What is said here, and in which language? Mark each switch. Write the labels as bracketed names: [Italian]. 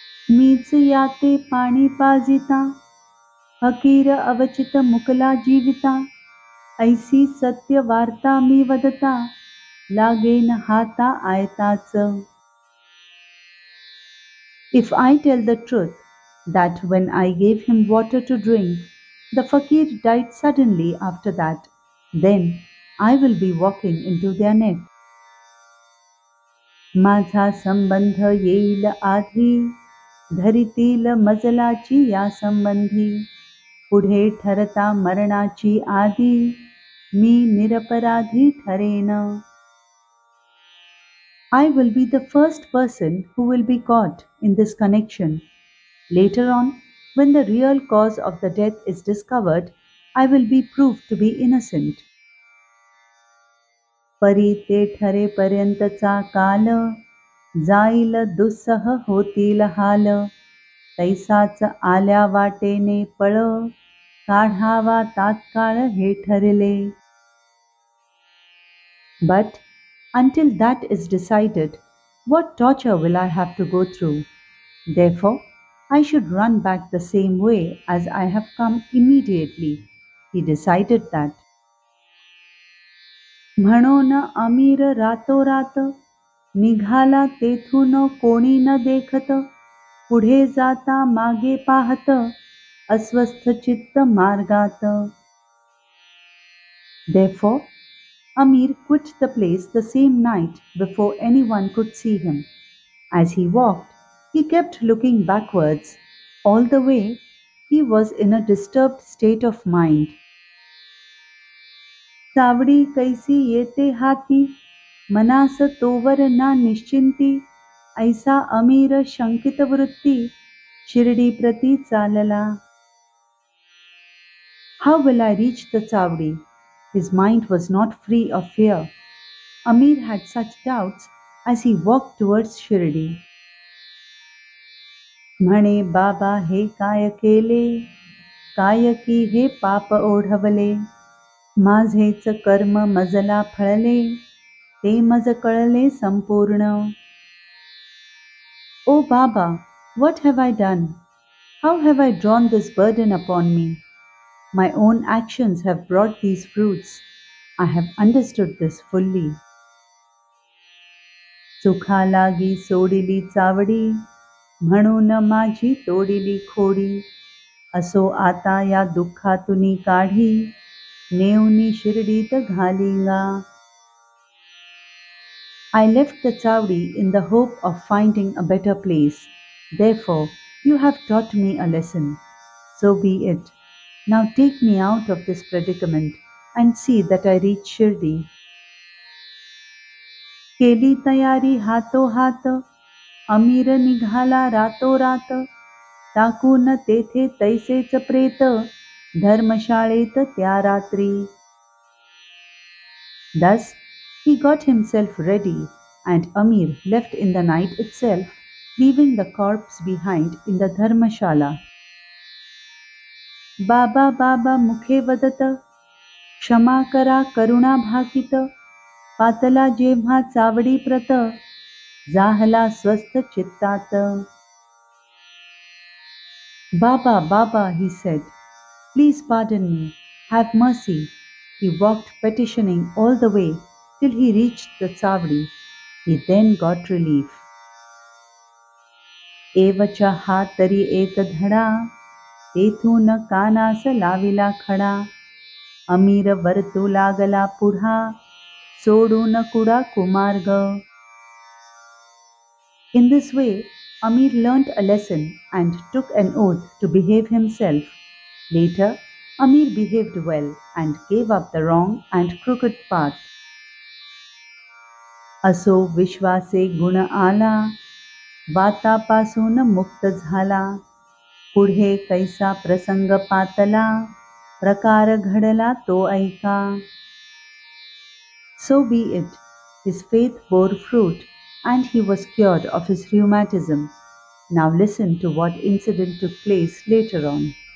[Marathi] मीच याते पाणी पाजिता, फकीर अवचित मुकला जीविता, ऐसी सत्य वार्ता मी वदता, लागेन हाता आयताच. [English] If I tell the truth, that when I gave him water to drink, the fakir died suddenly after that, then I will be walking into their net. [Marathi] माझा संबंध येईल आधी, धरितील मजलाची या संबंधी, पुढे ठरता मरणाची आधी, मी निरपराधी ठरेन. [English] I will be the first person who will be caught in this connection. Later on, when the real cause of the death is discovered, I will be proved to be innocent. [Marathi] परी ते ठरेपर्यंतचा काल, जाईल दुस्सह होतील हाल, तैसाच आल्या वाटेने पळ, काढावा तात्काळ हे ठरले. [English] But until that is decided, what torture will I have to go through? Therefore, I should run back the same way as I have come immediately. He decided that. [Marathi] म्हणून अमीर रातोरात, निघाला तेथून कोणी न देखत, पुढे जाता मागे पाहत, अस्वस्थ चित्त मार्गात. [English] Therefore, Amir quit the place the same night before anyone could see him. As he walked, he kept looking backwards. All the way, he was in a disturbed state of mind. [Marathi] Savedi कैसी येते हाती, मनास तोवर ना निश्चिंती, ऐसा अमीर शंकित वृत्ती, शिर्डी प्रती चालला. [English] How will I reach the Chavdi? His mind was not free of fear. Amir had such doubts as he walked towards Shirdi. [Marathi] म्हणे बाबा हे काय केले, काय की हे पाप ओढवले, माझेच कर्म मजला फळले, ते मज कळले संपूर्ण. [English] O Baba, what have I done? How have I drawn this burden upon me? My own actions have brought these fruits. I have understood this fully. [Marathi] सुखा लागी सोडिली चावडी, म्हणून माझी तोडिली खोडी, असो आता या दुःखातुनी काढी, नेऊनी शिर्डीत घालिंगा. [English] I left the Chavdi in the hope of finding a better place. Therefore, you have taught me a lesson. So be it. Now take me out of this predicament and see that I reach Shirdi. [Marathi] केली तयारी हातोहात, अमीर निघाला रातोरात, टाकून तेथे तैसेच प्रेत, धर्मशाळेत त्या रात्री. [English] Thus he got himself ready, and Amir left in the night itself, leaving the corpse behind in the Dharmashala. [Marathi] बाबा बाबा मुखे वदत, क्षमा करा करुणा भाकित, पातला जेव्हा चावडी प्रत, जाहला स्वस्थ चित्तात. [English] Baba, Baba, he said, please pardon me, have mercy. He walked petitioning all the way till he reached the Chavdi. He then got relief. [Marathi] एवचा हा तरी एक धडा, तेथून कानास लाविला खडा, अमीर वरतू लागला पुढा, सोडून कुडा कुमार्ग. [English] In this way, Amir learnt a lesson and took an oath to behave himself. Later, Amir behaved well and gave up the wrong and crooked path. [Marathi] असो विश्वासे गुण आला, वातापासून मुक्त झाला, पुढे कैसा प्रसंग पातला, प्रकार घडला तो ऐका. [English] So be it. His faith bore fruit, and he was cured of his rheumatism. Now listen to what incident took place later on.